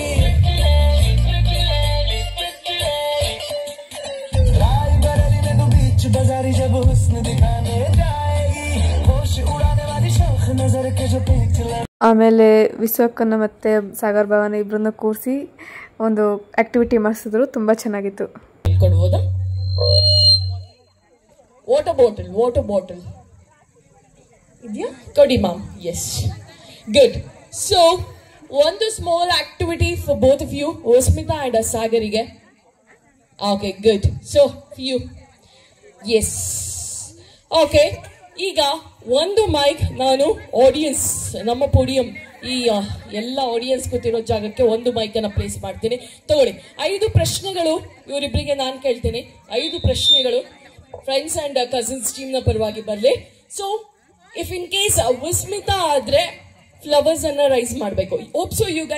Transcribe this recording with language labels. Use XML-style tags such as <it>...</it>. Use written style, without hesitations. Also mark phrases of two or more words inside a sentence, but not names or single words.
<hi>राय बरेली में तो बीच बाजारी जब हुस्न दिखाने जाएगी होश उड़ाने वाली शौक नजर के जो पेच</hi> <kn>ಆಮೇಲೆ ವಿಶ್ವಕ್ಕನ ಮತ್ತು ಸಾಗರ್ ಭವನ ಇಬ್ಬರನ್ನ ಕೂರಿಸಿ ಒಂದು ಆ್ಯಕ್ಟಿವಿಟಿ ಮಾಡಿಸಿದ್ರು ತುಂಬ ಚೆನ್ನಾಗಿತ್ತು</kn> <en>ಕೊಡ್ಬೋದಾ water bottle</en> <kn>ಇದ್ಯಾ ಕೊಡಿ</kn> <en>ma'am yes good so one small activity for both of you Vismita and Sagar ige okay good so for you yes okay</en> <kn>ಈಗ ಒಂದು ಮೈಕ್ ನಾನು ಆಡಿಯನ್ಸ್ ನಮ್ಮ ಪೋಡಿಯಂ ಈ ಎಲ್ಲ ಆಡಿಯನ್ಸ್ ಕೂತಿರೋ ಜಾಗಕ್ಕೆ ಒಂದು ಮೈಕ್ ಅನ್ನ ಪ್ಲೇಸ್ ಮಾಡ್ತೀನಿ ತಗೊಳ್ಳಿ 5 ಪ್ರಶ್ನೆಗಳು ಇವರಿಬ್ಬರಿಗೆ ನಾನು ಕೇಳ್ತೀನಿ 5 ಪ್ರಶ್ನೆಗಳು</kn> <en>friends and cousins team</en> <kn>ನ ಪರವಾಗಿ ಬರಲಿ</kn> <en>so if in case</en> <kn>ವಿಸ್ಮಿತಾ ಆದ್ರೆ ಫ್ಲವರ್ಸ್ ಅನ್ನ ರೈಸ್ ಮಾಡಬೇಕು</kn> <en>hope so you</en>